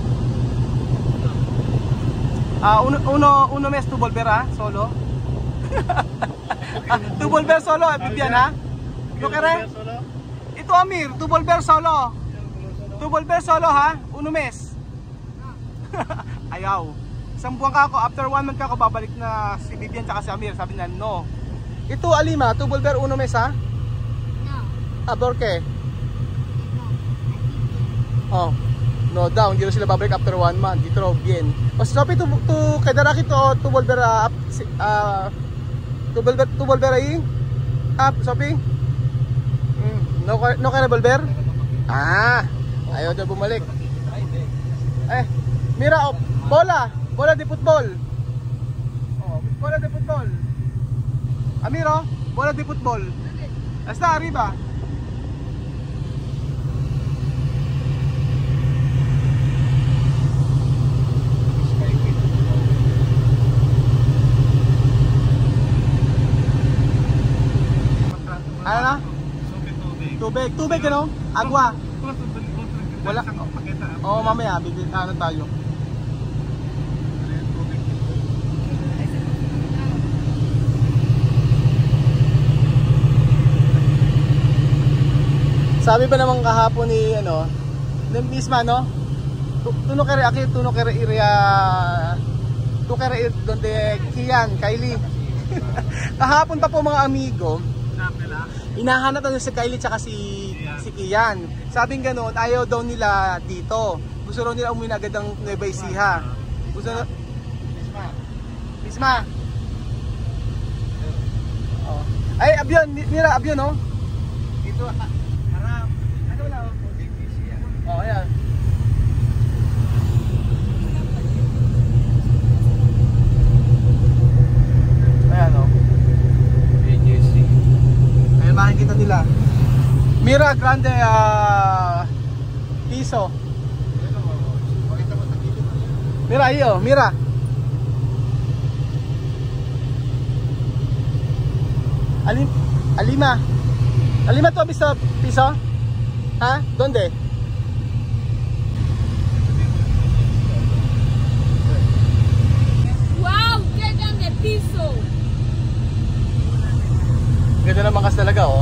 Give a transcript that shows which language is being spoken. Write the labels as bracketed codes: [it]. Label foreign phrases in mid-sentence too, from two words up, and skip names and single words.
[es] Uno mes tu volver solo? Tu volver solo, Vivian ha? ¿Lo querés? Ito Amir, tu volver solo. Tu volver solo ha? Uno mes. [tl] Ayaw. Isang buwan ka ako, [en] after 1 month [tl] ka ako, babalik na si Vivian tsaka si Amir. Sabi na no. Ito Alima, [es] tu volver uno mes ha? ¿Por qué? [tl] Oh, no daw, hindi na sila babalik [en] after 1 month. [tl] Dito raw, [es] bien. O Sophie, tu quedará aquí tu volver tu volver ahí? Sophie? No quiere volver? [tl] Ayaw daw bumalik. [es] Mira, bola de fútbol. Bola de fútbol. Amiro, bola de fútbol. Está arriba. [tl] Ano na? Tubig ano? Agua. Wala. Oo, mamaya bibili tayo. Sabi ba naman kahapon ni Misma no? [es] Tu no quiere ir donde Kylie. [tl] Kahapon pa po mga amigo. Hinahanap na si Kylie tsaka si Kian. Sabing gano'n, ayaw daw nila dito. Gusto raw nila umuwi na agad ng Nueva Ecija. Gusto na... Misma! [es] Ay, avion! Mira, avion no? [tl] Dito, harap. Ano wala? Ayan. Ayan o. Ayan, makikita nila. [es] Mira Grande piso. Mira iyo, mira. Alima. Alima, ¿tú has visto piso? ¿Ah? ¿Dónde? Wow, qué grande piso. [tl] Ganda naman kasi talaga, oh.